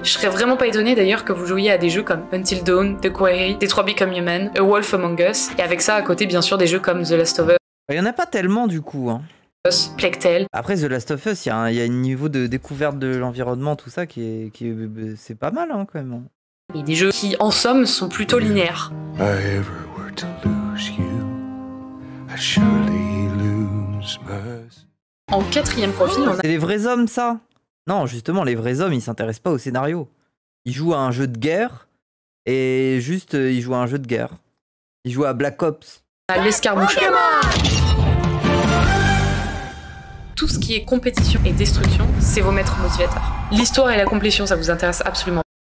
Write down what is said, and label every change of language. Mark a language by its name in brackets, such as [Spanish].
[French] Je serais vraiment pas étonnée d'ailleurs que vous jouiez à des jeux comme Until Dawn, The Quarry, Detroit Become Human, A Wolf Among Us, et avec ça à côté bien sûr des jeux comme The Last of Il y en a pas tellement du coup. Hein. Us, Plague Tale. Après The Last of Us, il y a un niveau de découverte de l'environnement, tout ça c'est pas mal hein, quand même. Et des jeux qui, en somme, sont plutôt linéaires. [English] I ever were to lose you, I surely lose myself. [French] En quatrième profil, on a C'est les vrais hommes ça? Non, justement, les vrais hommes, ils s'intéressent pas au scénario. Ils jouent à un jeu de guerre, et juste, ils jouent à un jeu de guerre. Ils jouent à Black Ops. l'escarmoucheur. Tout ce qui est compétition et destruction, c'est vos maîtres motivateurs. L'histoire et la complétion, ça vous intéresse absolument